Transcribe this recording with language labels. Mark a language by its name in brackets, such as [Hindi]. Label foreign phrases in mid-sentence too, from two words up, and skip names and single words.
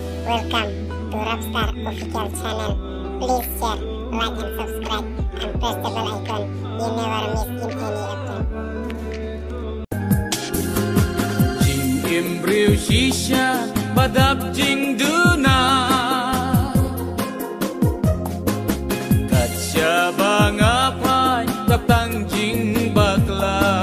[English] Welcome to Rockstar Official Channel. Please share, like and subscribe and press the bell icon. You never miss in any update. [Khasi] Jing imbriu shisha badab jing duna Kaca bangapai taptang jing bakla